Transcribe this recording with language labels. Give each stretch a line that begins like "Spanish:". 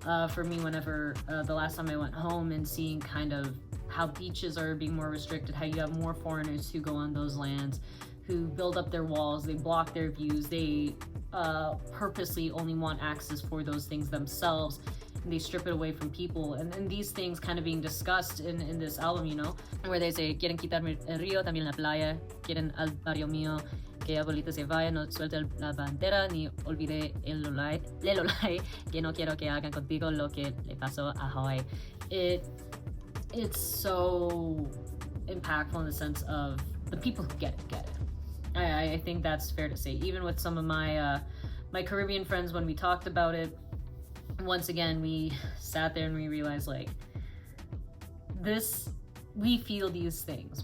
English: For me, whenever the last time I went home and seeing kind of how beaches are being more restricted, how you have more foreigners who go on those lands, who build up their walls, they block their views, they purposely only want access for those things themselves, and they strip it away from people. And these things kind of being discussed in this album, you know, where they say,
Spanish: quieren quitarme el río, también la playa, quieren al barrio mío, que abuelita se vaya, no suelte la bandera, ni olvide el lolai, que no quiero que hagan contigo lo que le pasó a Hawaii.
English: It's so impactful in the sense of the people who get it. I think that's fair to say. Even with some of my my Caribbean friends, when we talked about it, once again, we sat there and we realized, like, we feel these things.